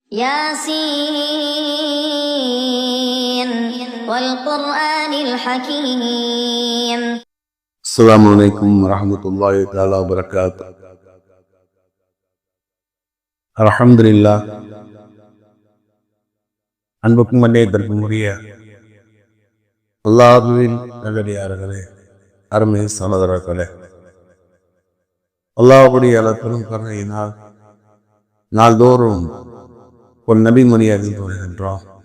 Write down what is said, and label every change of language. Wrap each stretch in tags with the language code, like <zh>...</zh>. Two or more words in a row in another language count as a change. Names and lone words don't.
<ar>ياسين والقرآن الحكيم. السلام عليكم ورحمة الله تعالى وبركاته. الحمد لله.</ar> <ta>அன்புக்கும் மன்னியதற்கும் உரிய அல்லாஹ்வின் நல்லடியார்களே, அருமை சகோதரர்களே, அல்லாஹ்வுடைய பெரும் கருணையினால் நாள்தோறும் ஒரு நபிமொழி அறிந்து வருகின்றோம்.</ta>